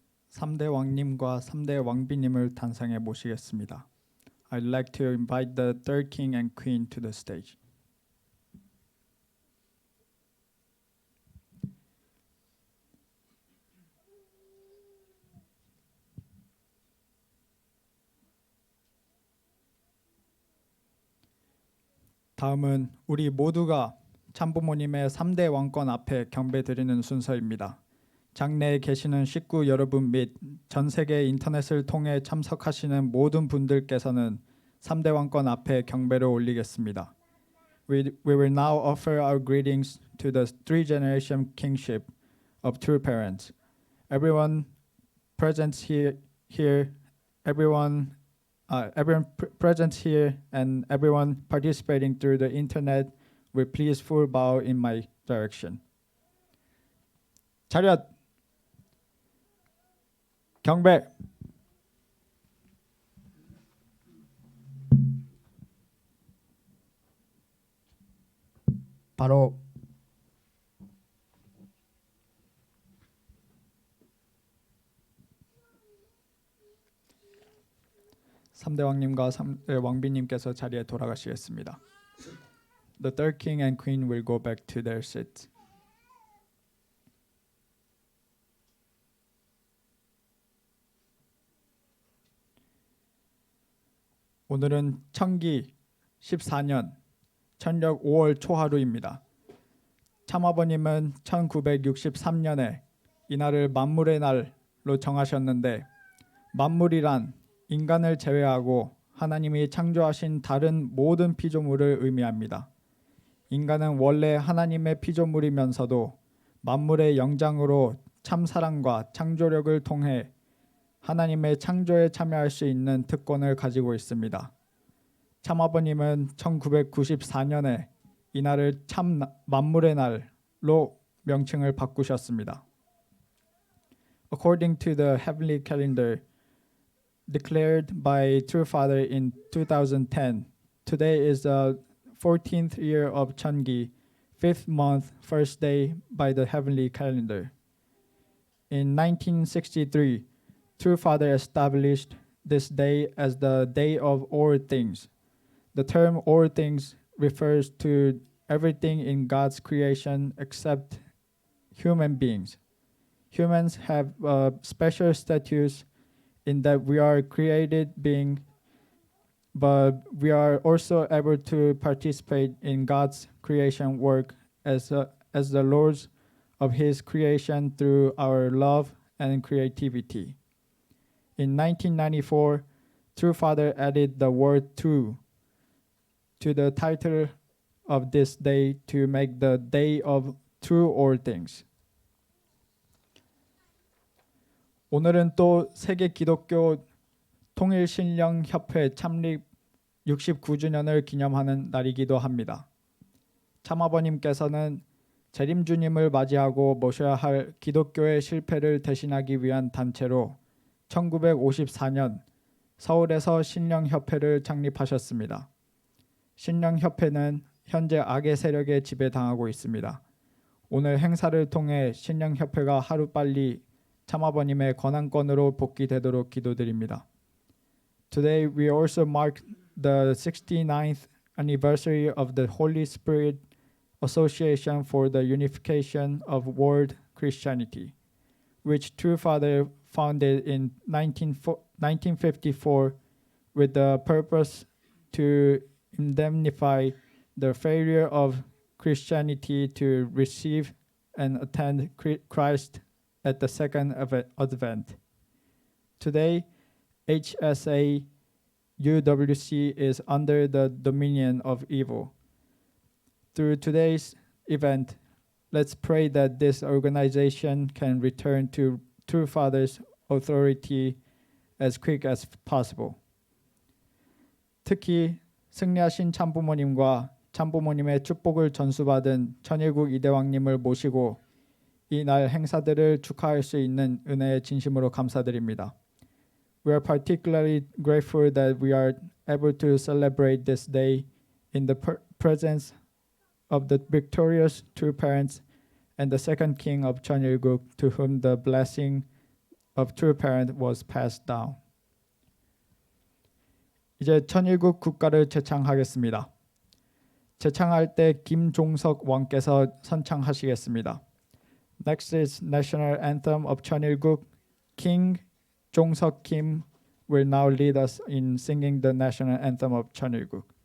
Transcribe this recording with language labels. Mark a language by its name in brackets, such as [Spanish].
[Korean] 3대 왕님과 3대 왕비님을 단상에 모시겠습니다. [English] I'd like to invite the third king and queen to the stage. [Korean] 다음은 우리 모두가 참부모님의 3대 왕권 앞에 경배드리는 순서입니다. 장내에 계시는 식구 여러분 및 전 세계 인터넷을 통해 참석하시는 모든 분들께서는 3대 왕권 앞에 경배를 올리겠습니다. [English] We will now offer our greetings to the three-generation kingship of true parents. Everyone present here, everyone present here and everyone participating through the internet will please full bow in my direction. [Korean] 차렷 경배. 바로 3대 왕님과 3대 왕비님께서 자리에 돌아가시겠습니다. [English] The third king and queen will go back to their seats. [Korean] 오늘은 청기 14년 천력 5월 초하루입니다. 참아버님은 1963년에 이날을 만물의 날로 정하셨는데 만물이란 인간을 제외하고 하나님이 창조하신 다른 모든 피조물을 의미합니다. 인간은 원래 하나님의 피조물이면서도 만물의 영장으로 참사랑과 창조력을 통해 하나님의 창조에 참여할 수 있는 특권을 가지고 있습니다. 참아버님은 1994년에 이날을 참 만물의 날로 명칭을 바꾸셨습니다. [English] According to the heavenly calendar declared by True Father in 2010, today is the 14th year of Cheongi, 5th month, first day by the heavenly calendar. In 1963, True Father established this day as the day of all things. The term all things refers to everything in God's creation except human beings. Humans have special status in that we are created beings, but we are also able to participate in God's creation work as the lords of His creation through our love and creativity. In 1994, True Father added the word true to the title of this day to make the day of true all things. [Korean] 오늘은 또 세계 기독교 통일신령협회 창립 69주년을 기념하는 날이기도 합니다. 참아버님께서는 재림주님을 맞이하고 모셔야 할 기독교의 실패를 대신하기 위한 단체로 1954년 서울에서 신령협회를 창립하셨습니다. 신령협회는 현재 악의 세력에 지배당하고 있습니다. 오늘 행사를 통해 신령협회가 하루빨리 참아버님의 권한권으로 복귀되도록 기도드립니다. [English] Today we also mark the 69th anniversary of the Holy Spirit Association for the Unification of World Christianity, which True Father founded in 1954 with the purpose to indemnify the failure of Christianity to receive and attend Christ at the second advent. Today, HSA UWC is under the dominion of evil. Through today's event, let's pray that this organization can return to True Father's authority as quick as possible. [Korean] 특히 승리하신 참부모님과 참부모님의 축복을 전수받은 천일국 이대왕님을 모시고 이 날 행사들을 축하할 수 있는 은혜에 진심으로 감사드립니다. [English] We are particularly grateful that we are able to celebrate this day in the presence of the victorious true parents and the second king of Cheonilguk, to whom the blessing of true parent was passed down. [Korean] 이제 천일국 국가를 제창하겠습니다. 제창할 때 김종석 왕께서 선창하시겠습니다. [English] Next is national anthem of 천일국. King Jong-seok Kim will now lead us in singing the national anthem of 천일국.